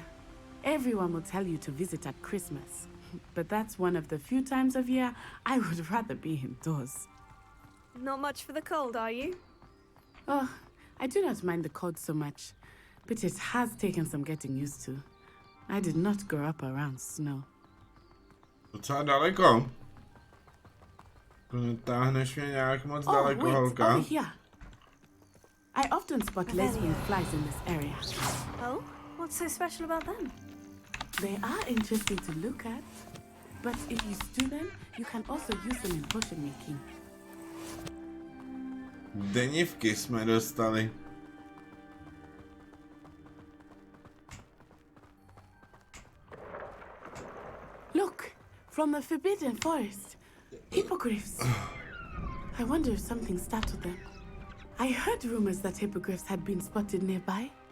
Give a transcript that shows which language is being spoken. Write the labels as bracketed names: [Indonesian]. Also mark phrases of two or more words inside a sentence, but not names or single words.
[English] Everyone will tell you to visit at Christmas. But that's one of the few times of year I would rather be indoors. Not much for the cold, are you? Oh, I do not mind the cold so much, but it has taken some getting used to. I did not grow up around snow. [Czech] Docela daleko. Netáhneš mě nějak moc daleko, [English] wait, [Czech] holka. [English] over here. I often spot lesbian flies in this area. Oh? What's so special about them? They are interesting to look at, but if you stew them, you can also use them in potion making. [Czech] Denivky jsme dostali. [English] Look, from the Forbidden Forest. Hippogriffs. I wonder if something startled them. I heard rumors that hippogriffs had been spotted nearby.